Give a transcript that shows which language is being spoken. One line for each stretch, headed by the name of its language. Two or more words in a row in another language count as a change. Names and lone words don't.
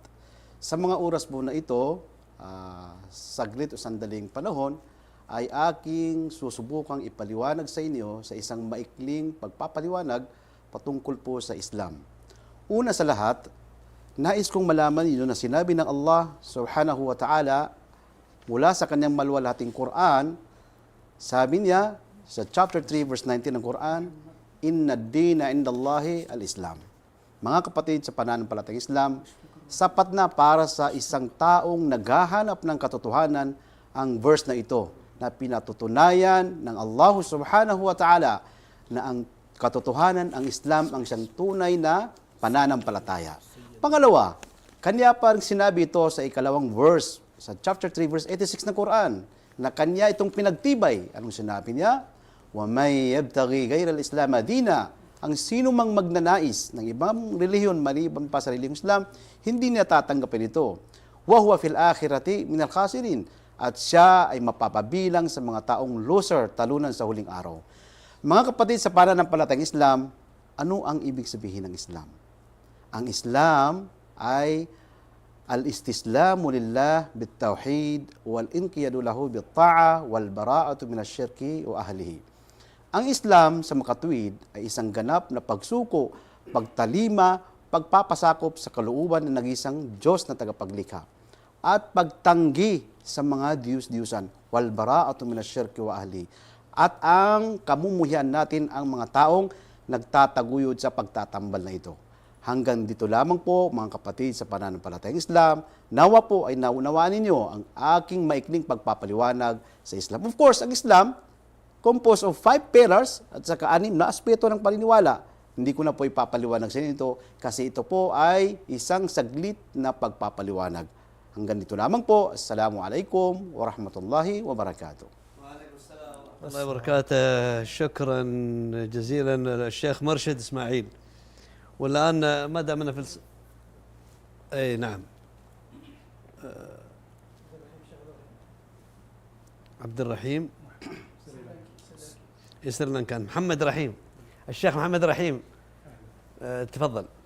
Filipino: Sa mga oras po na ito, saglit o sandaling panahon, ay aking susubukang ipaliwanag sa inyo sa isang maikling pagpapaliwanag patungkol po sa Islam. Una sa lahat, nais kong malaman ninyo na sinabi ng Allah
Arabic: سبحانه وتعالى
Filipino: mula sa kanyang maluwalhating Quran, sabi niya sa chapter 3 verse 19 ng Quran,
Arabic: إن الدين عند الله الإسلام.
Filipino: Mga kapatid sa pananampalatayang Islam, sapat na para sa isang taong naghahanap ng katotohanan ang verse na ito na pinatutunayan ng Allah
Arabic: سبحانه وتعالى
Filipino: na ang katotohanan, ang Islam, ang siyang tunay na pananampalataya. Pangalawa, kanya pa rin sinabi ito sa ikalawang verse sa chapter 3 verse 86 ng Quran na kanya itong pinagtibay. Anong sinabi niya?
Arabic: ومن يبتغ غير الإسلام دينا.
Filipino: Ang sino mang magnanais ng ibang relihiyon maliban pa sa relihiyong Islam, hindi niya tatanggapin ito.
Arabic: وهو في الآخرة من الخاسرين.
Filipino: At siya ay mapapabilang sa mga taong loser, talunan sa huling araw. Mga kapatid sa pananampalatayang Islam, ano ang ibig sabihin ng Islam? Ang Islam ay
Arabic: الاستسلام لله بالتوحيد والانقياد له بالطاعة والبراءة من الشرك وأهله.
Filipino: Ang Islam sa makatuwid ay isang ganap na pagsuko, pagtalima, pagpapasakop sa kalooban ng nag-isang Diyos na tagapaglikha at pagtanggi sa mga diyus-diyusan
Arabic: والبراءة من الشرك وأهله.
Filipino: At ang kamumuhian natin ang mga taong nagtataguyod sa pagtatambal na ito. Hanggang dito lamang po, mga kapatid sa pananampalatayang Islam, nawa po ay naunawaan ninyo ang aking maikling pagpapaliwanag sa Islam.
English: Of course,
Filipino: ang Islam,
English: composed of 5 pillars
Filipino: at saka 6 na aspeto ng paniniwala. Hindi ko na po ipapaliwanag sa inyo ito kasi ito po ay isang saglit na pagpapaliwanag. Hanggang dito lamang po.
Arabic: السلام عليكم ورحمة الله وبركاته. الله وبركاته. شكرا جزيلا للشيخ مرشد إسماعيل. والآن ما دامنا في أي نعم عبد الرحيم سريلانكان محمد رحيم الشيخ محمد رحيم تفضل.